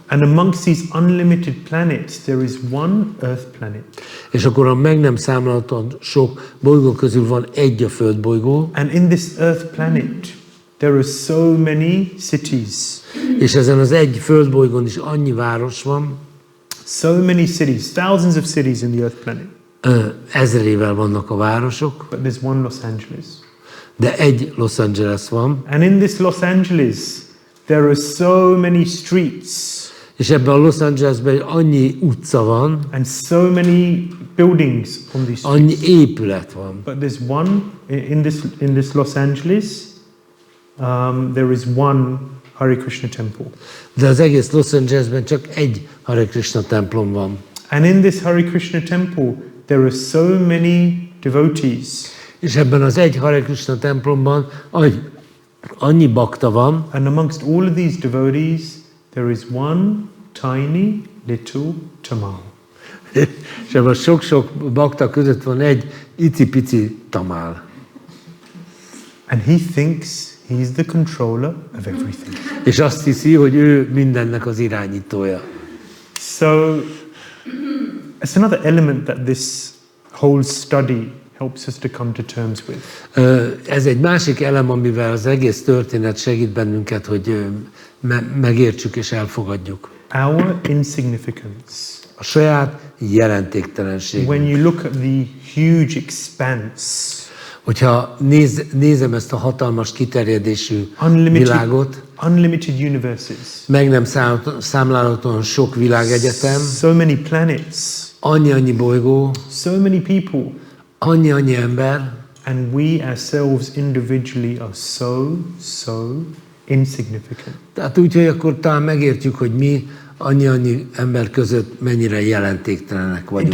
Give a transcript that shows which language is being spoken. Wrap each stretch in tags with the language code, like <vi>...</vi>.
<en>And amongst these unlimited planets there is one Earth planet.</en> <hu>És akkor a meg nem számlálhatóan sok bolygó közül van egy a Földbolygó.</hu> <en>And in this Earth planet there are so many cities.</en> <hu>És ezen az egy Földbolygón is annyi város van.</hu> <en>So many cities, thousands of cities in the Earth planet.</en> <hu>Ezerével vannak a városok.</hu> <en>But there's one Los Angeles.</en> <hu>De egy Los Angeles van.</hu> <en>And in this Los Angeles there are so many streets.</en> <hu>És ebben a Los Angelesben annyi utca van.</hu> <en>And so many buildings on these streets.</en> <hu>Annyi épület van.</hu> <en>But there's one in this Los Angeles. There is one Hare Krishna temple.</en> <hu>De az egész Los Angelesben csak egy Hare Krishna templom van.</hu> <en>And in this Hare Krishna temple there are so many devotees.</en> <hu>És ebben az egy Hare Krishna templomban annyi bakta van.</hu> <en>And amongst all of these devotees there is one tiny little tamal.</en> <hu>És ebben sok-sok bakta között van egy icipici tamál.</hu> <en>And he thinks he's the controller of everything.</en> <hu>És azt hiszi, hogy ő mindennek az irányítója.</hu> <en>So it's another element that this whole study helps us to come to terms with.</en> <hu>Ez egy másik elem, amivel az egész történet segít bennünket, hogy megértsük és elfogadjuk.</hu> <en>Our insignificance.</en> <hu>A saját jelentéktelenség.</hu> <en>When you look at the huge expanse,</en> <hu>hogyha nézem ezt a hatalmas kiterjedésű világot,</hu> <en>unlimited universes,</en> <hu>meg nem számlálhatóan sok világegyetem,</hu> <en>so many planets,</en> <hu>annyi bolygó,</hu> <en>so many people,</en> <hu>annyi ember,</hu> <en>and we ourselves individually are so insignificant.</en> <hu>Tehát úgy, hogy akkor talán megértjük, hogy mi annyi ember között mennyire jelentéktelenek vagyunk.</hu>